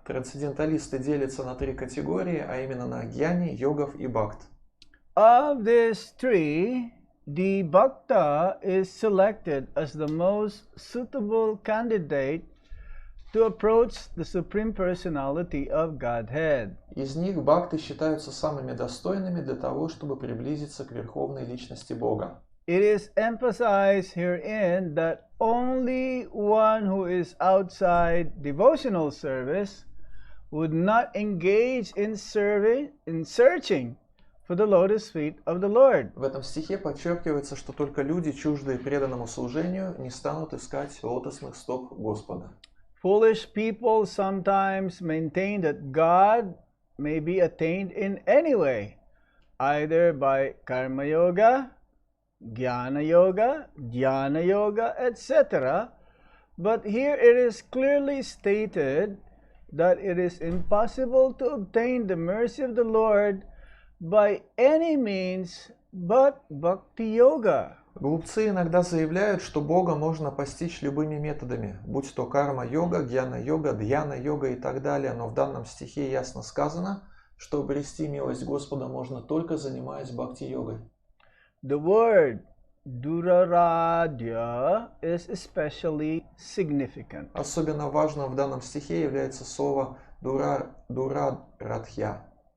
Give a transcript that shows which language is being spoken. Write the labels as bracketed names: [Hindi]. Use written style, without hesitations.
[Russian] Трансценденталисты делятся на три категории, а именно на гьяни, йогов и бхакт. [English] Of these three, the Bhakta is selected as the most suitable candidate to approach the Supreme Personality of Godhead. [Russian] Из них бхакты считаются самыми достойными для того, чтобы приблизиться к верховной личности Бога. [English] It is emphasized herein that only one who is outside devotional service would not engage in searching for the lotus feet of the Lord. [Russian] В этом стихе подчеркивается, что только люди, чуждые преданному служению, не станут искать лотосных стоп Господа. [English] Foolish people sometimes maintain that God may be attained in any way, either by karma yoga, jnana yoga, dhyana yoga, etc. But here it is clearly stated that it is impossible to obtain the mercy of the Lord by any means but bhakti yoga. [Russian] Глупцы иногда заявляют, что Бога можно постичь любыми методами, будь то карма-йога, гьяна-йога, дьяна-йога и так далее, но в данном стихе ясно сказано, что обрести милость Господа можно только занимаясь бхакти-йогой. [English] The word duraradhya is especially significant. [Russian] Особенно важным в данном стихе является слово дурарадхья.